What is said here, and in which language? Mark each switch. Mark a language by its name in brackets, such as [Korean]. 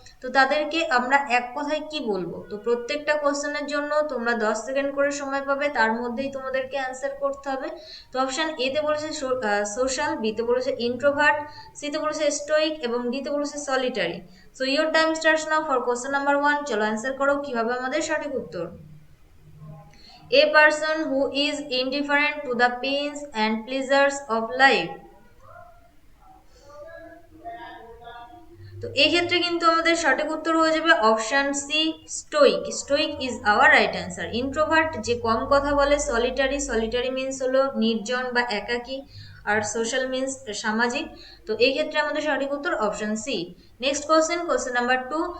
[Bangla] তো তাদেরকে আমরা এক কথায় কি বলবো? তো প্রত্যেকটা কোশ্চেনের জন্য তোমরা 10 সেকেন্ড করে সময় পাবে, তার মধ্যেই তোমাদেরকে অ্যান্সার করতে হবে। তো অপশন এ তে বলেছে সোশ্যাল, বি তে বলেছে ইন্ট্রোভার্ট, সি তে বলেছে স্টোইক এবং ডি তে বলেছে solitary. [English] So your time starts now for question number 1। [Bangla] চলো অ্যান্সার করো কিভাবে আমাদের সঠিক উত্তর। [English] A person who is indifferent to the pains and pleasures of life। [Bangla] তো এই ক্ষেত্রে কিন্তু আমাদের সঠিক উত্তর হয়ে যাবে option C, Stoic. [English] Stoic is our right answer. [Bangla] Introvert যে কম কথা বলে, সলিটারি, সলিটারি মিন্স হলো নির্জন বা একাকী, আর সোশ্যাল মিন্স সামাজিক। তো এই ক্ষেত্রে আমাদের সঠিক উত্তর option C. Next question, question number 2।